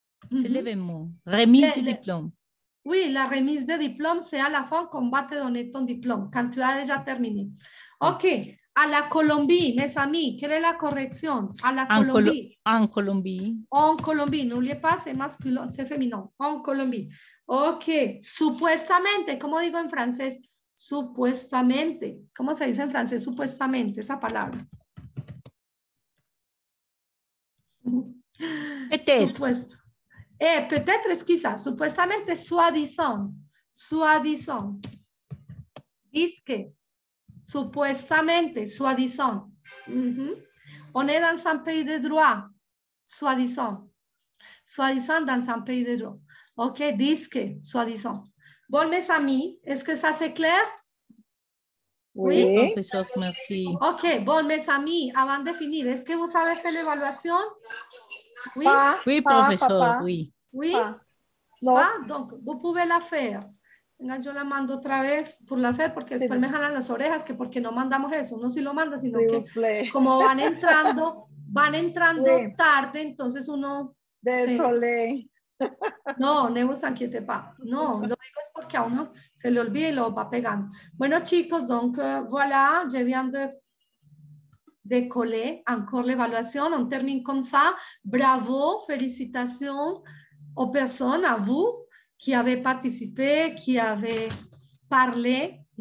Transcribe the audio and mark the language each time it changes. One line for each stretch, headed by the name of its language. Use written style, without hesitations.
French: C'est l'événement. Remise du diplôme. Oui, la remise de diplôme, c'est à la fin qu'on va te donner ton diplôme, quand tu as déjà terminé. Ok. A la Colombie, mes amis, quelle est la correction? A la Colombie. En Colombie. En Colombie, n'oubliez pas, c'est masculin, c'est féminin. En Colombie. Ok.
Spanish: Supuestamente, ¿cómo digo en francés? Supuestamente. ¿Cómo se dice en francés? Supuestamente, esa palabra.
French: Peut-être. Peut-être
Spanish: es quizás.
French: Supuestamente, soi-disant. Soi-disant. Disque. Supuestamente, soi-disant. On est dans un pays de droit. Soi-disant. Soi-disant dans un pays de droit. Ok, disque, soi-disant. Bon, mes amis, est-ce que ça c'est clair? Oui, professeur, merci. Ok, bon, mes amis, avant de finir, est-ce que vous avez fait l'évaluation? Oui, oui, professeur, oui. Oui? No. Donc, vous pouvez la faire.
Spanish: Venga, yo la mando otra vez por la fe, porque después me jalan las orejas, que porque no mandamos eso. Uno sí lo manda, sino que como van entrando tarde, entonces uno...
French: Désolé. No, ne vous inquiétez pas.
Spanish: No, lo digo es porque a uno se le olvida y lo va pegando. Bueno, chicos,
French: donc voilà, je viens de coller encore l'évaluation. On termine comme ça. Bravo, félicitations aux personnes, à vous, qui avez participé, qui avez parlé.